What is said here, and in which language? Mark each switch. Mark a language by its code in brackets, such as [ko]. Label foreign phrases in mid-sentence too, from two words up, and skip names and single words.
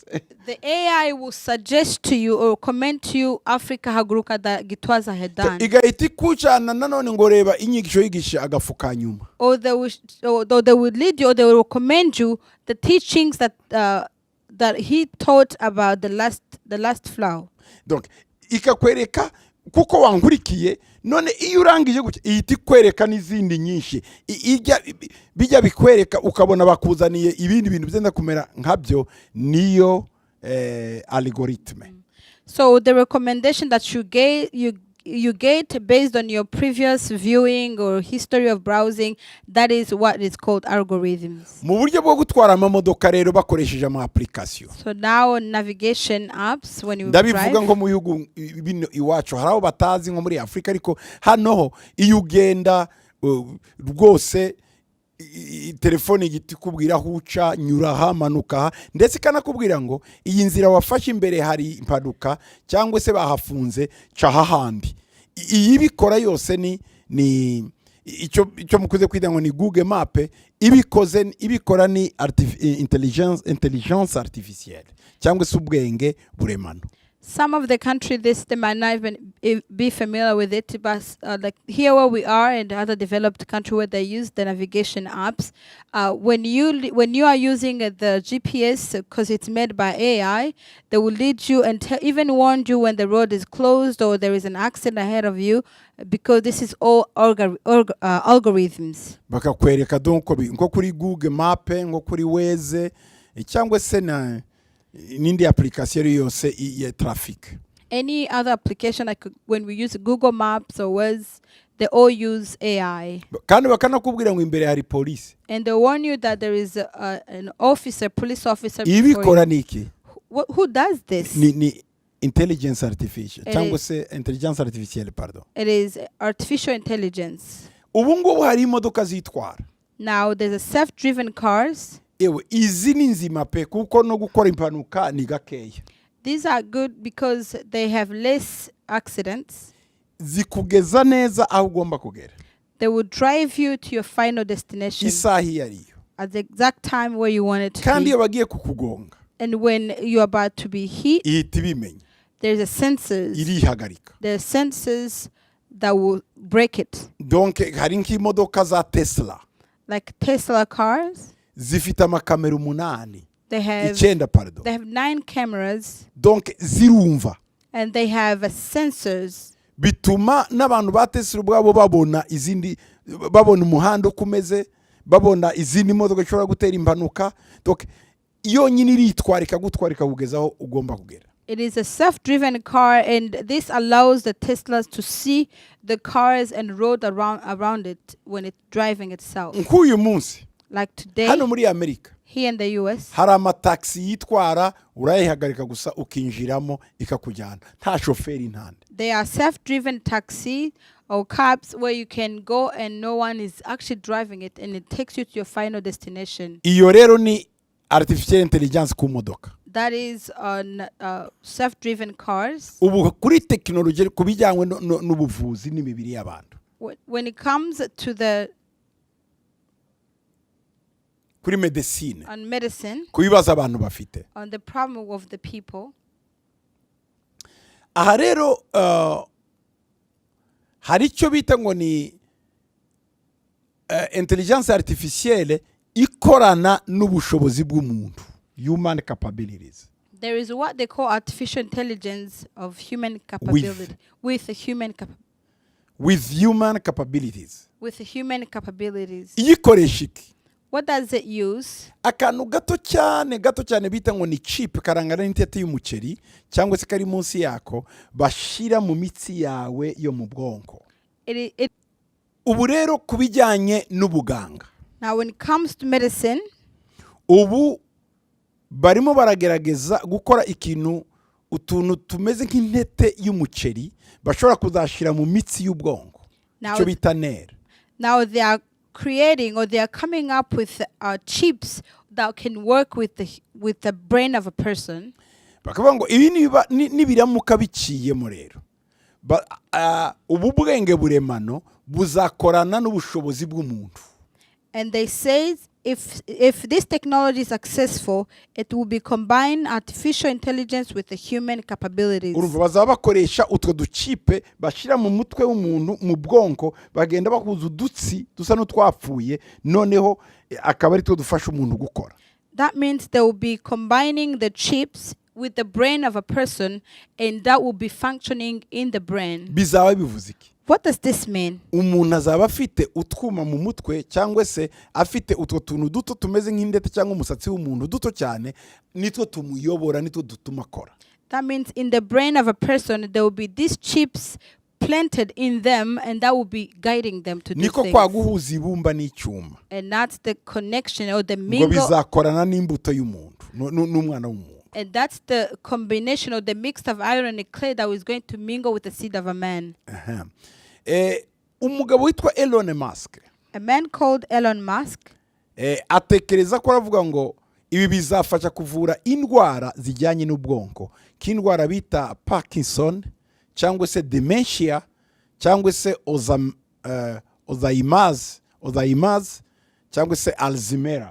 [en] the AI will suggest to you or comment to you Africa Haguruka that Gitwaza had done. [rw] Igahita ikucana nanone ngo reba inyigisho yigisha agafuka nyuma. [en] Or they will lead you, or they will recommend you the teachings that he taught about the last flower. [rw] Donc ikakwereka kuko wankurikiye, none iyo urangije gutya ihita ikwereka n'izindi nyinshi, bijya bikwereka ukabona bakuzaniye ibindi bintu byenda kumera nkabyo, niyo algoritme. [en] So the recommendation that you get based on your previous viewing or history of browsing, that is what is called algorithms. [rw] Mu buryo bwo gutwara amamodoka rero bakoresheje ama application, [en] So now navigation apps, when you [rw] ndabivuga [en] drive, [rw] ngo mu bihugu bino iwacu hari aho batazi nko muri Afrika, ariko hano iyo ugenda rwose telefone igiti kubwira aho uca, nyura aha, manuka aha, ndetse ikanakubwira ngo iyi nzira wafashe imbere hari impanuka cyangwa se bahafunze, ca hahandi. Iyi bikora yose ni icyo mukuze kwita ngo ni Google Map, ibikora ni [fr] intelligence artificielle [rw] cyangwa se ubwenge buremano. [en] some of the country they might not even be familiar with it, but like here where we are and other developed country where they use the navigation apps, when you are using the GPS, because it's made by AI, they will lead you and even warn you when the road is closed or there is an accident ahead of you, because this is all algorithms. [rw] Bakakwereka donc nko kuri Google Map, nko kuri Waze cyangwa se na n'indi application yose ya traffic. [en] Any other application, like when we use Google Maps or Waze, they all use AI. [rw] Kandi bakanakubwira ngo imbere hari police. [en] And they warn you that there is an officer, police officer. [rw] Ibikora niki? [en] Who does this? [rw] Ni [en] intelligence artificial [rw] cyangwa se [fr] intelligence artificielle, [rw] pardon. [en] It is artificial intelligence. [rw] Ubu ngubu hari imodoka zitwara. [en] Now there's a self-driven cars. [rw] Ewe izi ni nzima pe kuko no gukora impanuka ni gakeya. [en] These are good because they have less accidents. [rw] zikugeza neza aho ugomba kugera [en] They will drive you to your final destination [rw] isaha iyo ariyo [en] at the exact time where you want it to [rw] kandi [en] be. [rw] iyo bagiye kukugonga [en] And when you're about to be hit, [rw] ihita ibimenya [en] there's a sensors. [rw] irihagarika. [en] There are sensors that will break it. [rw] Donc hari nk'imodoka za Tesla [en] Like Tesla cars, [rw] zifite amakamera 8 [en] they have [rw] 9 pardon. [en] 9 cameras, [rw] Donc zirumva [en] and they have sensors [rw] bituma n'abantu ba Tesla ubwabo babona umuhanda ukomeze, babona izindi modoka zishobora gutera impanuka. Donc yonyine iritwarika gutwarika kugeza aho ugomba kugera. [en] It is a self-driven car, and this allows the Teslas to see the cars and road around it when it's driving itself. [rw] Nk'uyu munsi [en] Like today, [rw] hano muri Amerika [en] here in the US, [rw] hari amataxi yitwara, urayihagarika gusa ukinjiramo ikakujyana, nta shoferi ntande. [en] there are self-driven taxi or cabs where you can go and no one is actually driving it, and it takes you to your final destination. [rw] Iyo rero ni [en] artificial intelligence [rw] ku modoka. [en] That is on self-driven cars. [rw] Ubu kuri technology kubijyanywe n'ubuvuzi n'imibiri y'abantu. [en] When it comes to the [rw] Kuri medicine, [en] on medicine, [rw] kubibaza abantu bafite. [en] on the problem of the people, [rw] Aha rero hari icyo bita ngo ni [fr] intelligence artificielle [rw] ikorana n'ubushobozi bw'umuntu, [en] human capabilities. there is what they call artificial intelligence of human capability with human [rw] capabilities. Iyikoresha iki? [en] What does it use? [rw] Akantu gato cyane bita ngo ni chip karangana n'intete y'umuceri cyangwa se kari munsi yako bashira mu mitsi yawe yo mu bwonko. Ubu rero kubijyanye n'ubuganga, [en] Now when it comes to medicine, [rw] ubu barimo baragerageza gukora utuntu tumeze nk'intete y'umuceri bashobora kuzashira mu mitsi y'ubwonko, cyo bita nerve. [en] Now they are creating, or they are coming up with chips that can work with the brain of a person. [rw] Bakavuga ngo ibi nibiramuka biciyemo rero ubu bwenge buremano buzakorana n'ubushobozi bw'umuntu. [en] And they say if this technology is successful, it will be combine artificial intelligence with the human capabilities. [rw] Urumva bazaba bakoresha utwo ducipe bashira mu mutwe w'umuntu mu bwonko, bagenda bakuza udutsi dusa n'utwapfuye, noneho akaba ari two dufasha umuntu gukora. [en] That means they will be combining the chips with the brain of a person, and that will be functioning in the brain. [rw] Bizaba bivuze iki? [en] What does this mean? [rw] Umuntu azaba afite utwuma mu mutwe cyangwa se afite utwo tuntu duto tumeze nk'indete cyangwa umusatsi w'umuntu duto cyane, nitwo tumuyobora, nitwo dutuma akora. [en] That means in the brain of a person there will be these chips planted in them, and that will be guiding them to do [rw] Niko [en] things. [rw] kwa guhuza ibumba n'icyuma. [en] And that's the connection, or the [rw] Ngo [en] mingle. [rw] bizakorana n'imbuto y'umuntu n'umwana w'umuntu. [en] And that's the combination, or the mix of iron and clay that is going to mingle with the seed of a man. [rw] Umugabo witwa Elon Musk, [en] A man called Elon Musk, [rw] atekereza ko aravuga ngo ibi bizafasha kuvura indwara zijyanye n'ubwonko, k'indwara bita Parkinson cyangwa se dementia cyangwa se Alzheimer's cyangwa se Alzheimer.